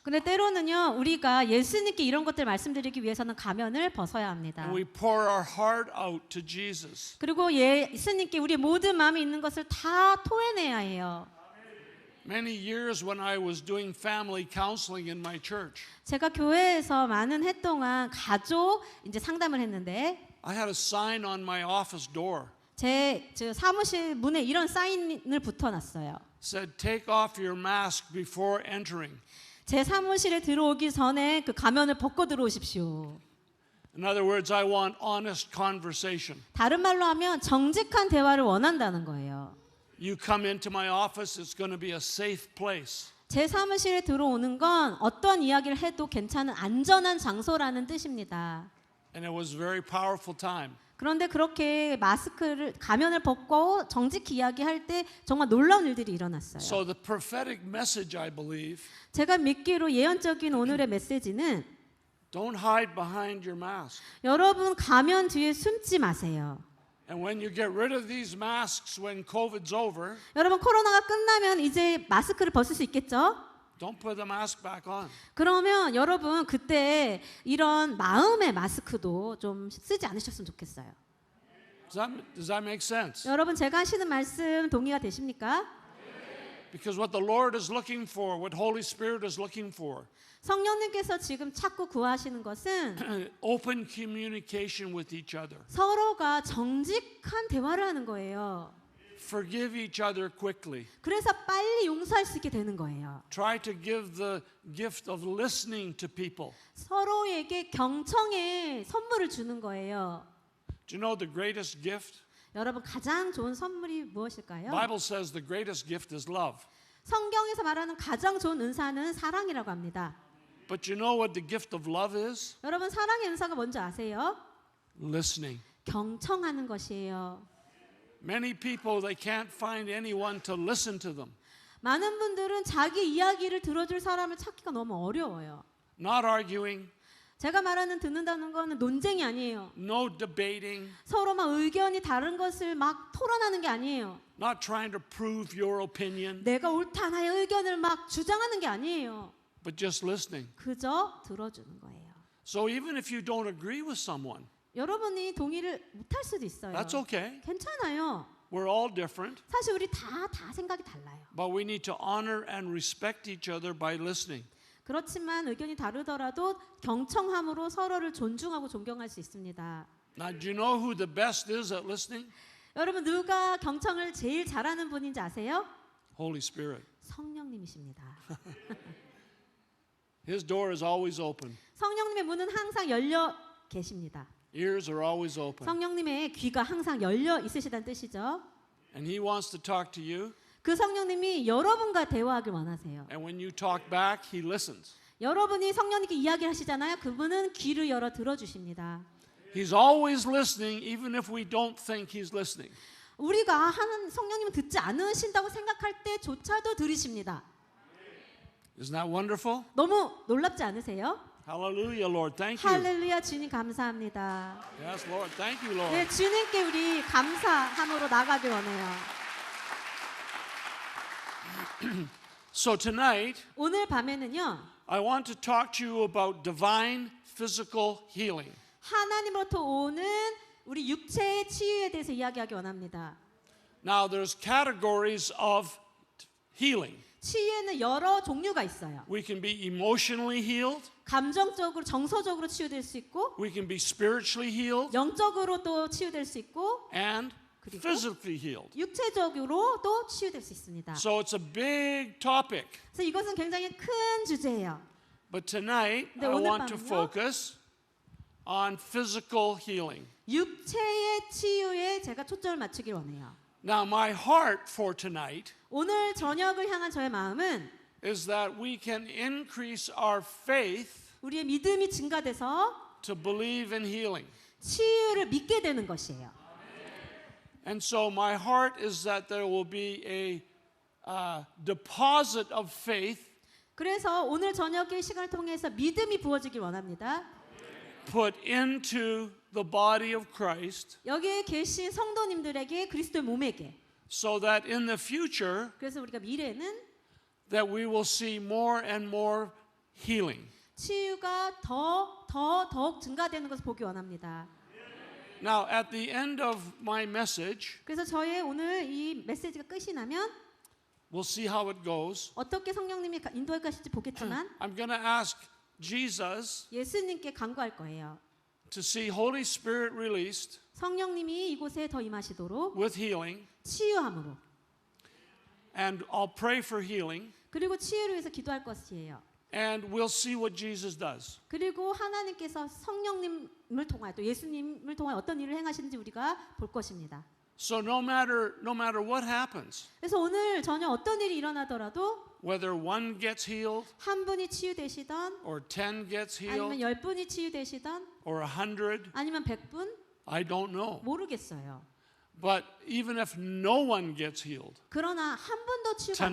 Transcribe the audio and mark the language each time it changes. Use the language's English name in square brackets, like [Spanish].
[Korean] 근데 때로는요, 우리가 예수님께 이런 것들 말씀드리기 위해서는 가면을 벗어야 합니다. [English] and we pour our heart out to Jesus, [Korean] 그리고 예수님께 우리의 모든 마음이 있는 것을 다 토해내야 해요. [English] many years when I was doing family counseling in my church, [Korean] 제가 교회에서 많은 해 동안 가족 이제 상담을 했는데 [English] I had a sign on my office door. [Korean] 제 사무실 문에 이런 사인을 붙여놨어요. [English] Said, take off your mask before entering. [Korean] 제 사무실에 들어오기 전에 그 가면을 벗고 들어오십시오. [English] In other words, I want honest conversation. [Korean] 다른 말로 하면 정직한 대화를 원한다는 거예요. [English] You come into my office, it's going to be a safe place. [Korean] 제 사무실에 들어오는 건 어떤 이야기를 해도 괜찮은 안전한 장소라는 뜻입니다. [English] And it was a very powerful time. [Korean] 그런데 그렇게 가면을 벗고 정직히 이야기할 때 정말 놀라운 일들이 일어났어요. [English] So the prophetic message, I believe, [Korean] 제가 믿기로 예언적인 오늘의 메시지는 [English] don't hide behind your mask. [Korean] 여러분 가면 뒤에 숨지 마세요. [English] And when you get rid of these masks when COVID's over, [Korean] 여러분 코로나가 끝나면 이제 마스크를 벗을 수 있겠죠? [English] don't put the mask back on. [Korean] 그러면 여러분 그때 이런 마음의 마스크도 좀 쓰지 않으셨으면 좋겠어요. [English] Does that make sense? [Korean] 여러분 제가 하시는 말씀 동의가 되십니까? [English] Because what the Lord is looking for, what Holy Spirit is looking for, [Korean] 성령님께서 지금 찾고 구하시는 것은 [English] open communication with each other. [Korean] 서로가 정직한 대화를 하는 거예요. [English] Forgive each other quickly. [Korean] 그래서 빨리 용서할 수 있게 되는 거예요. [English] Try to give the gift of listening to people. [Korean] 서로에게 경청의 선물을 주는 거예요. [English] Do you know the greatest gift? [Korean] 여러분 가장 좋은 선물이 무엇일까요? [English] Bible says the greatest gift is love. [Korean] 성경에서 말하는 가장 좋은 은사는 사랑이라고 합니다. [English] But you know what the gift of love is? [Korean] 여러분 사랑의 은사가 뭔지 아세요? [English] Listening. [Korean] 경청하는 것이에요. [English] Many people, they can't find anyone to listen to them. [Korean] 많은 분들은 자기 이야기를 들어줄 사람을 찾기가 너무 어려워요. [English] Not arguing, [Korean] 제가 말하는 듣는다는 거는 논쟁이 아니에요. [English] no debating, [Korean] 서로 막 의견이 다른 것을 막 토론하는 게 아니에요. [English] not trying to prove your opinion, [Korean] 내가 옳다 나의 의견을 막 주장하는 게 아니에요. [English] but just listening. [Korean] 그저 들어주는 거예요. [English] So even if you don't agree with someone, [Korean] 여러분이 동의를 못할 수도 있어요. [English] that's okay. [Korean] 괜찮아요. [English] We're all different, [Korean] 사실 우리 다 생각이 달라요. [English] but we need to honor and respect each other by listening. [Korean] 그렇지만 의견이 다르더라도 경청함으로 서로를 존중하고 존경할 수 있습니다. [English] Now, do you know who the best is at listening? [Korean] 여러분 누가 경청을 제일 잘하는 분인지 아세요? [English] Holy Spirit. [Korean] 성령님이십니다. [English] His door is always open. [Korean] 성령님의 문은 항상 열려 계십니다. [English] Ears are always open. [Korean] 성령님의 귀가 항상 열려 있으시다는 뜻이죠. [English] And he wants to talk to you. [Korean] 그 성령님이 여러분과 대화하길 원하세요. [English] And when you talk back, he listens. [Korean] 여러분이 성령님께 이야기하시잖아요. 그분은 귀를 열어 들어주십니다. [English] He's always listening, even if we don't think he's listening. [Korean] 우리가 하는 성령님은 듣지 않으신다고 생각할 때조차도 들으십니다. [English] Isn't that wonderful? [Korean] 너무 놀랍지 않으세요? [English] Hallelujah, Lord. Thank you. [Korean] 할렐루야 주님 감사합니다. [English] Yes, Lord. Thank you, Lord. [Korean] 네, 주님께 우리 감사함으로 나가길 원해요. [English] So tonight, [Korean] 오늘 밤에는요. [English] I want to talk to you about divine physical healing. [Korean] 하나님으로부터 오는 우리 육체의 치유에 대해서 이야기하기 원합니다. [English] Now, there's categories of healing. [Korean] 치유에는 여러 종류가 있어요. [English] We can be emotionally healed. [Korean] 감정적으로, 정서적으로 치유될 수 있고, [English] We can be spiritually healed [Korean] 영적으로 또 치유될 수 있고, [English] and [Korean] 그리고 [English] physically healed. [Korean] 육체적으로 또 치유될 수 있습니다. [English] So it's a big topic. [Korean] 그래서 이것은 굉장히 큰 주제예요. [English] But tonight, [Korean] 네, [English] I [Korean] 오늘 [English] want to [Korean] 밤은요? [English] focus on physical healing. [Korean] 육체의 치유에 제가 초점을 맞추길 원해요. [English] Now, my heart for tonight [Korean] 오늘 저녁을 향한 저의 마음은 [English] is that we can increase our faith [Korean] 우리의 믿음이 증가돼서 [English] to believe in healing. [Korean] 치유를 믿게 되는 것이에요. [English] And so my heart is that there will be a deposit of faith [Korean] 그래서 오늘 저녁의 시간을 통해서 믿음이 부어지길 원합니다. [English] put into the body of Christ [Korean] 여기에 계신 성도님들에게 그리스도의 몸에게 [English] so that in the future [Korean] 그래서 우리가 미래에는 [English] that we will see more and more healing. [Korean] 치유가 더욱 증가되는 것을 보기 원합니다. [English] Now, at the end of my message, [Korean] 그래서 저의 오늘 이 메시지가 끝이 나면 [English] we'll see how it goes. [Korean] 어떻게 성령님이 인도할 것인지 보겠지만 [English] I'm going to ask Jesus [Korean] 예수님께 간구할 거예요. [English] to see Holy Spirit released [Korean] 성령님이 이곳에 더 임하시도록 [English] with healing, [Korean] 치유함으로 [English] and I'll pray for healing, [Korean] 그리고 치유를 위해서 기도할 것이에요. [English] and we'll see what Jesus does. [Korean] 그리고 하나님께서 성령님을 통하여 또 예수님을 통하여 어떤 일을 행하시는지 우리가 볼 것입니다. [English] So no matter what happens, [Korean] 그래서 오늘 저녁 어떤 일이 일어나더라도 [English] whether one gets healed [Korean] 한 분이 치유되시던 [English] or 10 gets [Korean] 아니면 [English] healed [Korean] 10분이 치유되시던 [English] or 100, [Korean] 아니면 100분 [English] I don't know. [Korean] 모르겠어요. [English] But even if no one gets healed, [Korean] 그러나 한 분도 치유가 안